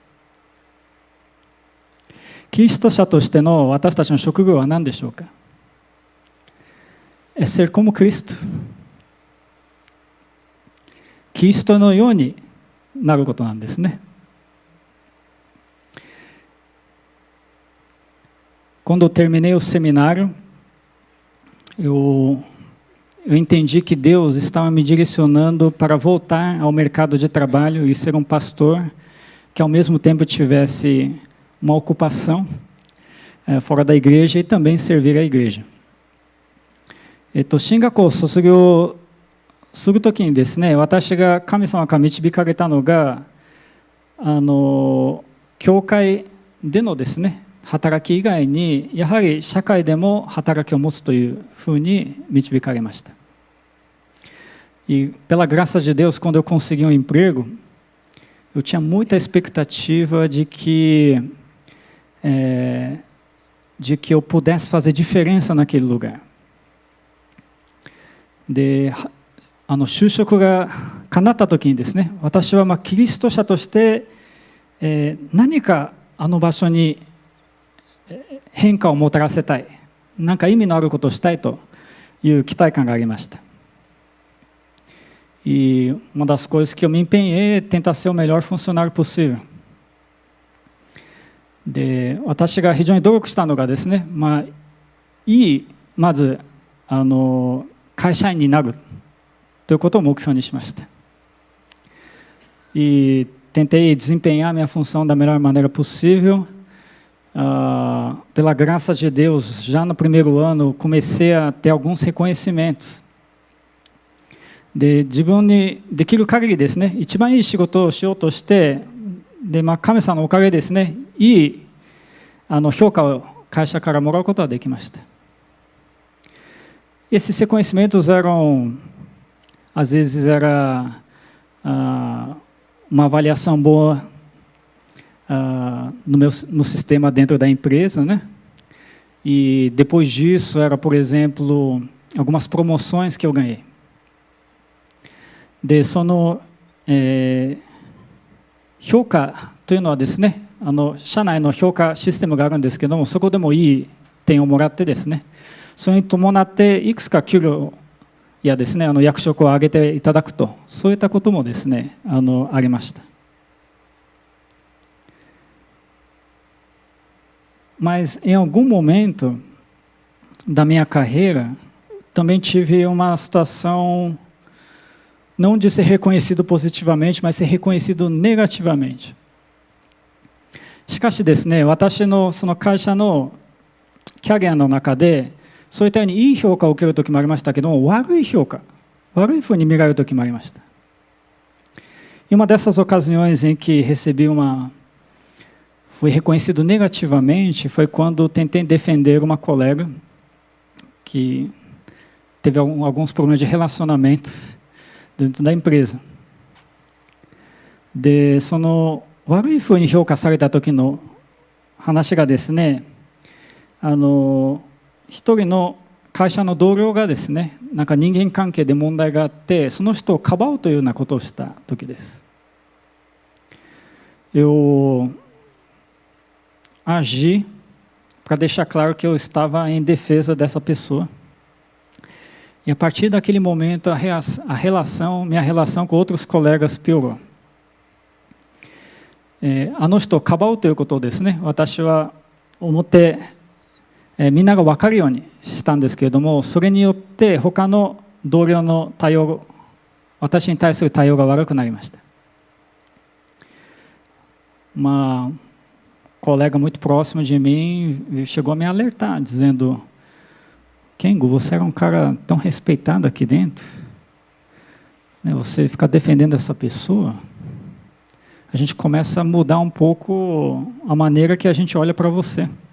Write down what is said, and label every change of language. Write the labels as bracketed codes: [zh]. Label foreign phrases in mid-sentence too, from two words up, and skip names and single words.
[ja] キリスト者としての私たちの職業は何でしょうか。 [pt] É ser como Cristo. [ja] キリストのようになることなんですね。 [pt] Quando eu terminei o seminário, eu entendi que Deus estava me direcionando para voltar ao mercado de trabalho e ser um pastor que ao mesmo tempo tivesse uma ocupação fora da igreja e também servir a igreja. [ja] 進学を卒業するときにですね、私が神様から導かれたのが、教会でのですね、働き以外にやはり社会でも働きを持つというふうに導かれました。 [pt] E pela graça de Deus, quando eu consegui um emprego, eu tinha muita expectativa de que eu pudesse fazer diferença naquele lugar. [ja] で、就職が叶ったときにですね、私はキリスト者として、何かあの場所に変化をもたらせたい、何か意味のあることをしたいという期待感がありました。 [pt] E uma das coisas que eu me empenhei é tentar ser o melhor funcionário possível. [ja] で、私が非常に努力したのがですね、まず会社員になるということを目標にしました。 [pt] E tentei desempenhar minha função da melhor maneira possível. Pela graça de Deus, já no primeiro ano, comecei a ter alguns reconhecimentos. [ja] で、自分にできる限りですね、一番いい仕事をしようとして、で、神様のおかげですね、いい評価を会社からもらうことができました。 [pt] Esses reconhecimentos eram, às vezes era uma avaliação boa no sistema dentro da empresa, né? E depois disso era, por exemplo, algumas promoções que eu ganhei. [ja] で、その、評価というのはですね、社内の評価システムがあるんですけども、そこでもいい点をもらってですね、それに伴っていくつか給料やですね、役職を上げていただくと、そういったこともですね、ありました。 [pt] Mas em algum momento da minha carreira, também tive uma situação não de ser reconhecido positivamente, mas ser reconhecido negativamente. [ja] しかしですね、私のその会社のキャリアの中で、そういったようにいい評価を受けるときもありましたけども、悪い評価、悪いふうに見られるときもありました。 [pt] E uma dessas ocasiões em que fui reconhecido negativamente foi quando tentei defender uma colega que teve alguns problemas de relacionamento dentro da empresa. [ja] で、その悪いふうに評価された時の話がですね、一人の会社の同僚がですね、なんか人間関係で問題があって、その人をかばうというようなことをした時です。 [pt] Eu agi para deixar claro que eu estava em defesa dessa pessoa. E a partir daquele momento, minha relação com outros colegas piorou. [ja] あの人をかばうということをですね、私はみんなが分かるようにしたんですけれども、それによって他の同僚の私に対する対応が悪くなりました。 [pt] Uma colega muito próxima de mim chegou a me alertar, dizendo: Kengo, você era um cara tão respeitado aqui dentro, né? Você fica defendendo essa pessoa, a gente começa a mudar um pouco a maneira que a gente olha para você.